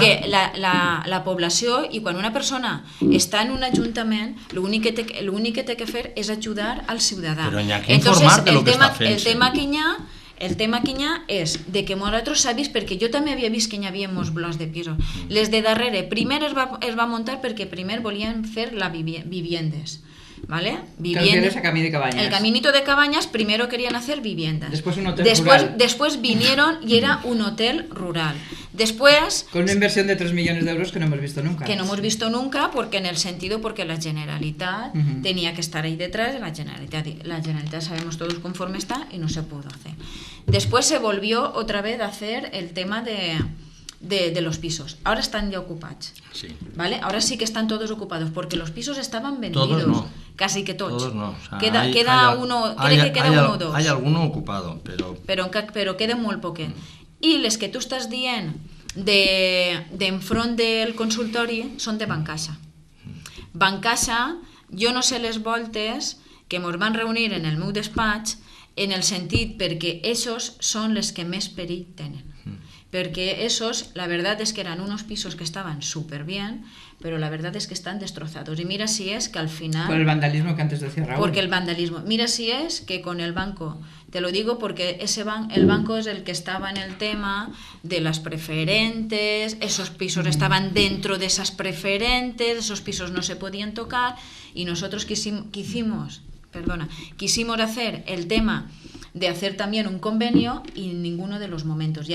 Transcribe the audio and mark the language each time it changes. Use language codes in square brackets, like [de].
[ca] perquè la població, i quan una persona està en un ajuntament, l'únic que té que fer és ajudar al ciutadà. Però n'hi ha que informar de lo que està fent. El tema que hi ha és de que nosaltres s'ha vist, perquè jo també havia vist que hi havia molts blocs de pisos. Les de darrere, primer es va muntar perquè primer volien fer la viviendas. [es] ¿Vale? Viviendas a Camí de Cabañas. El caminito de Cabañas primero querían hacer viviendas. Después un hotel rural. Después vinieron y era un hotel rural. Después... Con una inversión de 3 millones de euros que no hemos visto nunca. Que no hemos visto nunca porque la Generalitat tenía que estar ahí detrás. La Generalitat sabemos todos conforme está y no se pudo hacer. Después se volvió otra vez a hacer el tema de los pisos. Ahora están ya ocupados. Sí. ¿Vale? Ahora sí que están todos ocupados porque los pisos estaban vendidos. Todos no. Casi que todos. Todos no. O sea, queda uno o dos. Hay alguno ocupado, [ca] Però queda molt poquet. I les que tu estàs dient d'enfront del consultori són de Bancaixa. Bancaixa, jo no sé les voltes que ens van reunir en el meu despatx en el sentit perquè esos són les que més perill tenen. [es] Porque esos, la verdad es que eran unos pisos que estaban súper bien, pero la verdad es que están destrozados. Y mira si es que al final... Por el vandalismo que antes decía Raúl. Porque el vandalismo. Mira si es que con el banco, te lo digo porque el banco es el que estaba en el tema de las preferentes, esos pisos estaban dentro de esas preferentes, esos pisos no se podían tocar y nosotros quisimos hacer el tema de hacer también un convenio y en ninguno de los momentos.